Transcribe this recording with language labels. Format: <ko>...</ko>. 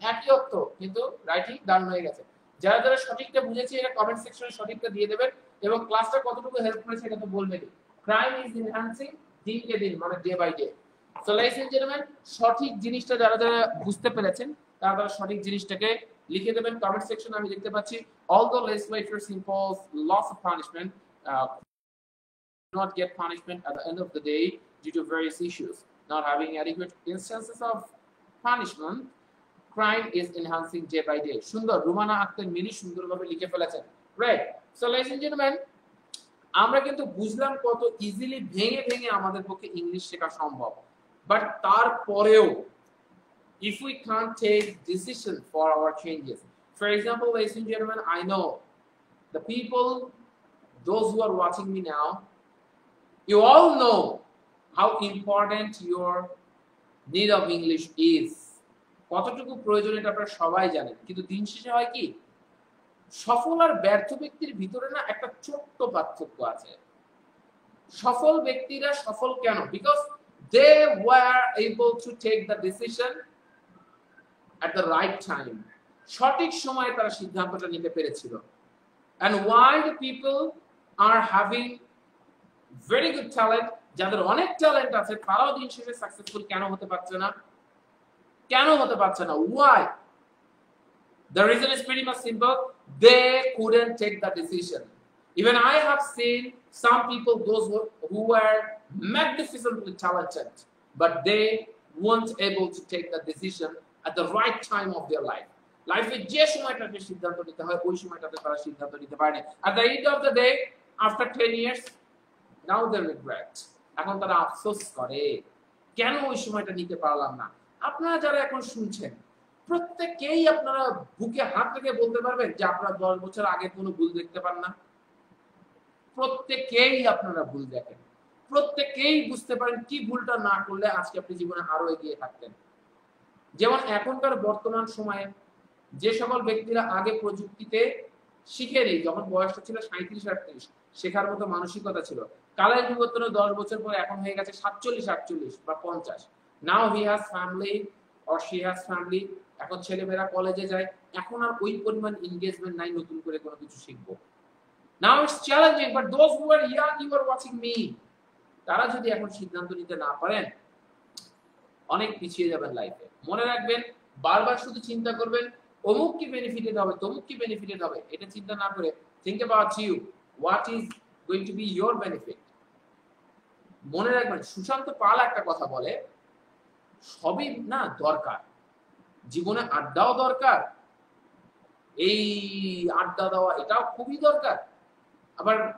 <bn>একই অর্থ, কিন্তু রাইটিং ডান হয়ে গেছে। যারা যারা সঠিকটা বুঝেছে এরা কমেন্ট সেকশনে সঠিকটা দিয়ে দেবেন, এবং ক্লাসটা কতটুকু হেল্প করেছে এটা তো বলবেনই।</bn> <en>crime is enhancing,</en> <bn>দিনকে দিন মানে day by day. So</bn> <en>ladies and gentlemen,</en> <bn>সঠিক জিনিসটা যারা যারা বুঝতে পেরেছেন তারা সঠিক জিনিসটাকে লিখে দেবেন কমেন্ট সেকশনে।</bn> <en>আমি দেখতে পাচ্ছি, although legislators impose lots of punishment, not get punishment at the end of the day due to various issues, not having adequate instances of punishment, crime is enhancing day by day.</en> <bn>সুন্দর, Rumana Akter mini সুন্দরভাবে লিখে ফেলেছেন, right? So</bn> <en>ladies and gentlemen,</en> <bn>আমরা কিন্তু বুঝলাম কত easily ভেঙে ভেঙে আমাদের পক্ষে ইংলিশ শেখা সম্ভব।</bn> <en>but তারপরেও, if we can't take decision for our changes, for example, ladies and gentlemen, I know the people, those who are watching me now, you all know how important your need of English is,</en> <bn>কতটুকু প্রয়োজন এটা আপনারা সবাই জানেন। কিন্তু দিন শেষে হয় কি, সফল আর ব্যর্থ ব্যক্তির ভিতরে না একটা ছোট্ট পার্থক্য আছে। সফল ব্যক্তিরা সফল কেন,</bn> <en>because they were able to take the decision at the right time,</en> <bn>সঠিক সময়ে তারা সিদ্ধান্তটা নিতে পেরেছিল।</bn> <en>and why the people are having very good talent,</en> <bn>যাদের অনেক ট্যালেন্ট আছে তারাও দিন শেষে সাকসেসফুল কেন হতে পারছে না, কেন হতে পারছে না,</bn> <en>why? The reason is pretty much simple, they couldn't take the decision. Even I have seen some people, those who were magnificently talented, but they weren't able to take the decision at the right time of their life.</en> <bn>Life এ যে সময়টাতে সিদ্ধান্ত নিতে হয় ওই সময়টাতে তারা সিদ্ধান্ত নিতে পারেনি।</bn> <en>At the end of the day, after 10 years, now they regret.</en> <bn>এখন তারা আফসোস করে, কেন ওই সময়টা নিতে পারলাম না। আপনারা যারা এখন শুনছেন প্রত্যেকেই আপনারা বুকে হাত রেখে বলতে পারবেন যে আপনারা 10 বছর আগে কোনো ভুল দেখতে পান না। প্রত্যেকেই আপনারা ভুল দেখেন, প্রত্যেকেই বুঝতে পারেন কি ভুলটা না করলে আজকে আপনি জীবনে আরো এগিয়ে থাকতেন। যেমন এখনকার বর্তমান সময়ে যে সকল ব্যক্তিরা আগে প্রযুক্তিতে শিখেনি, যখন বয়সটা ছিল 37-38, শেখার মতো মানসিকতা ছিল, কালের বিবর্তনে 10 বছর পরে এখন হয়ে গেছে 47-48 বা 50।</bn> <en>now he has family</en> <bn>or she has family, এখন ছেলেমেয়েরা কলেজে যায়, এখন আর ওই পরিমাণ এনগেজমেন্ট নাই নতুন করে কোনো কিছু শিখবো।</bn> <en>Now it's challenging, but those who are young, you are watching me,</en> <bn>তারা যদি এখন সিদ্ধান্ত নিতে না পারেন অনেক পিছিয়ে যাবেন লাইফে। মনে রাখবেন, বারবার শুধু চিন্তা করবেন অমুক কি বেনিফিটেড হবে, তমুক কি বেনিফিটেড হবে, এটা চিন্তা না করে</bn> <en>think about you, what is going to be your benefit.</en> <bn>মনে রাখবেন, সুশান্ত পাল একটা কথা বলে, সবই না দরকার, জীবনে আড্ডাও দরকার, এই আড্ডা দেওয়া এটাও খুবই দরকার, আবার</bn>